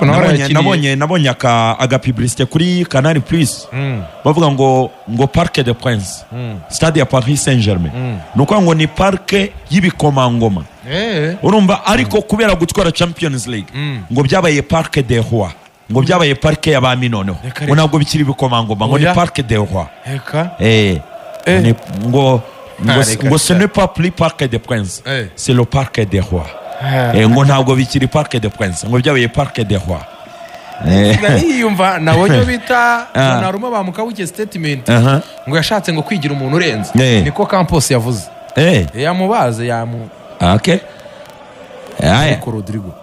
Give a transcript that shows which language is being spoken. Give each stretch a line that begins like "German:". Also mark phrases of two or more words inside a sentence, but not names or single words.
Kinyarwanda: nabonye aga publicité kuri Canal Plus bavuga ngo Parc des Princes, stade ya Paris Saint-Germain, nuko ngo ni parke y'ibikomangoma. Urumva ariko kubera gutwara Champions League ngo byabaye Parc des Rois, ngo byabaye parke y'abami noneho ngo ntabwo bikiri ibikomangoma, ngo ni Parc des Rois.
French: Ngo ce n'est pas plus Parc des Princes, c'est le Parc des Rois.
Kinyarwanda: Ngo ntabwo bikiri Parc des Princes, ngo byabaye Parc des Rois. Yumva nabonye bita naruma bamukabuke statement ngo yashatse ngo kwigira umuntu urenze, niko Campos yavuze. Yamubaze Okay. Rodrigo.